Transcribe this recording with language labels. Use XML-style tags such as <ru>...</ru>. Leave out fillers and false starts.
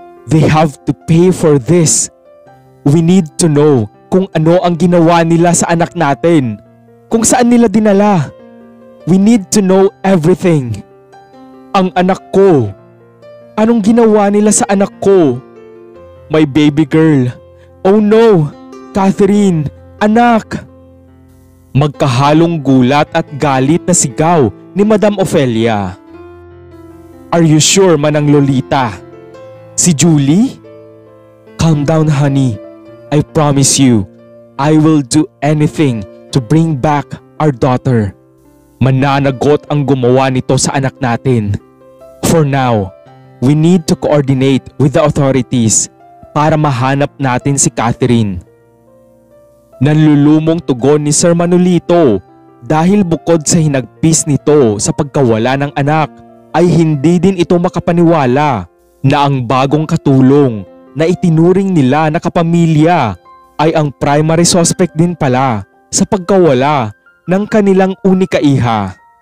<en>They have to pay for this. We need to know</en> <tl>kung ano ang ginawa nila sa anak natin. Kung saan nila dinala.</tl> <en>We need to know everything.</en> <tl>Ang anak ko. Anong ginawa nila sa anak ko?</tl> <en>My baby girl. Oh no! Catherine! Anak!</en> <tl>Magkahalong gulat at galit na sigaw ni Madam Ofelia.</tl> <en>Are you sure, Manang Lolita? Si Julie? Calm down, honey. I promise you, I will do anything to bring back our daughter.</en> <tl>Mananagot ang gumawa nito sa anak natin.</tl> <en>For now, we need to coordinate with the authorities</en> <tl>para mahanap natin si Catherine. Nanlulumong tugon ni Sir Manolito dahil bukod sa hinagpis nito sa pagkawala ng anak ay hindi din ito makapaniwala na ang bagong katulong na itinuring nila na kapamilya ay ang primary suspect din pala sa pagkawala ng kanilang unika iha.</tl>